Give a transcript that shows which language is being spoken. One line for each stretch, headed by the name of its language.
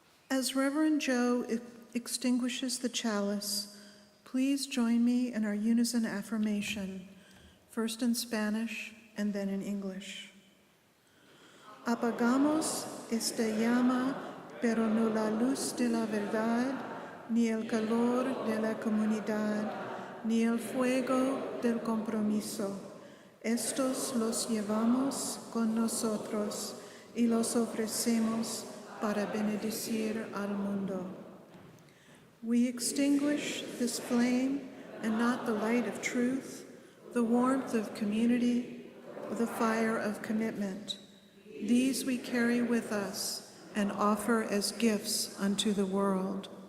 English: As Reverend Joe extinguishes the chalice, please join me in our unison affirmation, first in Spanish and then in English.
Spanish: Apagamos esta llama, pero no la luz de la verdad, ni el calor de la comunidad, ni el fuego del compromiso. Estos los llevamos con nosotros y los ofrecemos para bendecir al mundo.
English: We extinguish this flame and not the light of truth, the warmth of community, the fire of commitment. These we carry with us and offer as gifts unto the world.